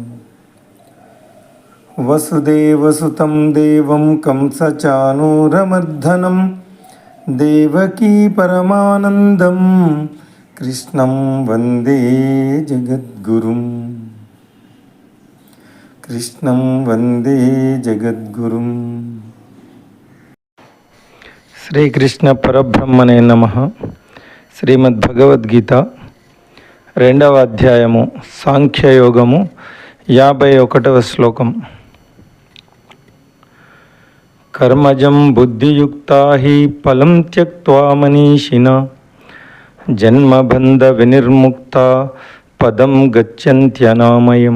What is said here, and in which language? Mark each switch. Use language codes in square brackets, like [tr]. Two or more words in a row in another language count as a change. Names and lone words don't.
[sa] वसुदेवसुतं देवं कंसचाणूरमर्दनं देवकी परमानन्दं कृष्णं वन्दे जगद्गुरुं. कृष्णं वन्दे जगद्गुरुं. శ్రీకృష్ణ పరబ్రహ్మణే నమః. [te] శ్రీమద్భగవద్గీత 2వ అధ్యాయము సాంఖ్యయోగము 51వ శ్లోకం. [sa] కర్మజం బుద్ధియుక్తా హి ఫలం త్యక్త్వా మనీషిణః జన్మబంధ వినిర్ముక్తా పదం గచ్చంత్యనామయం.